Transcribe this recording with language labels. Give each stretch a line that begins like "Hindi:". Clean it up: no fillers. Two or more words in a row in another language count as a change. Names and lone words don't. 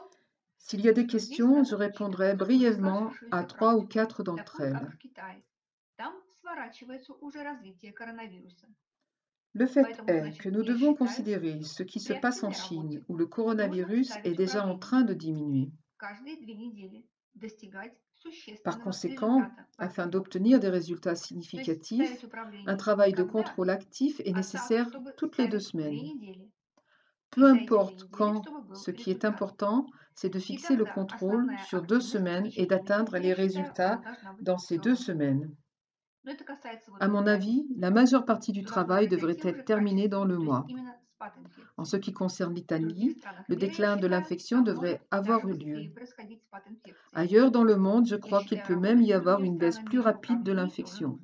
French: S'il y a des
Russian: что здесь
French: questions, je
Russian: надо
French: répondrai
Russian: учитывать уже
French: brièvement à
Russian: сложившуюся
French: 3 ou
Russian: практику,
French: 4 d'entre
Russian: такую как
French: elles.
Russian: в Китае. Там сворачивается уже развитие коронавируса.
French: Le fait
Russian: Поэтому,
French: est
Russian: значит,
French: que nous
Russian: я
French: devons
Russian: считаю,
French: considérer ce qui se
Russian: при
French: passe en
Russian: активной
French: Chine,
Russian: работе
French: où le
Russian: нужно
French: coronavirus est
Russian: ставить
French: déjà en
Russian: управление.
French: train de diminuer.
Russian: Каждые 2 недели достигать
French: Par
Russian: существенного
French: conséquent,
Russian: результата по
French: afin
Russian: этому.
French: d'obtenir des résultats
Russian: То есть ставить
French: significatifs, un
Russian: управление
French: travail
Russian: не
French: de
Russian: когда,
French: contrôle actif est
Russian: а так,
French: nécessaire
Russian: чтобы
French: toutes les 2
Russian: ставить 2
French: semaines.
Russian: недели. И
French: Peu
Russian: за эти 2
French: importe
Russian: недели,
French: quand,
Russian: чтобы был
French: ce qui est
Russian: результат.
French: important, c'est de
Russian: И
French: fixer le
Russian: тогда
French: contrôle
Russian: основная
French: sur 2
Russian: активность в
French: semaines et
Russian: течение
French: d'atteindre
Russian: недели,
French: les
Russian: я считаю, она
French: résultats
Russian: должна быть
French: dans ces 2
Russian: все равно.
French: semaines. À mon avis, la majeure partie du travail devrait être terminée dans le mois. En ce qui concerne l'Italie, le déclin de l'infection devrait avoir eu lieu. Ailleurs dans le monde, je crois qu'il peut même y avoir une baisse plus rapide de l'infection.